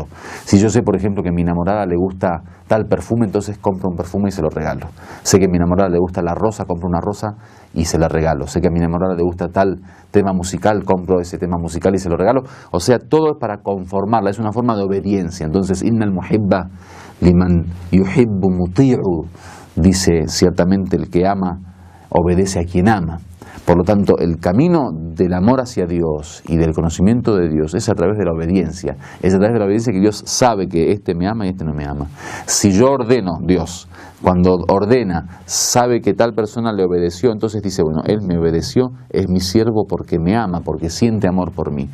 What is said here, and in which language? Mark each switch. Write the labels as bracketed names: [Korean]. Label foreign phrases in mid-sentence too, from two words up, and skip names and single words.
[Spanish] Si yo sé, por ejemplo, que a mi enamorada le gusta tal perfume, entonces compro un perfume y se lo regalo. Sé que a mi enamorada le gusta la rosa, compro una rosa y se la regalo. Sé que a mi enamorada le gusta tal tema musical, compro ese tema musical y se lo regalo. O sea, todo es para conformarla, es una forma de obediencia. Entonces, [Arabic] إن المحب لمن يحب مطيع, [Spanish] dice ciertamente el que ama obedece a quien ama. Por lo tanto, el camino del amor hacia Dios y del conocimiento de Dios es a través de la obediencia. Es a través de la obediencia que Dios sabe que este me ama y este no me ama. Si yo ordeno, Dios, cuando ordena, sabe que tal persona le obedeció, entonces dice, bueno, él me obedeció, es mi siervo porque me ama, porque siente amor por mí.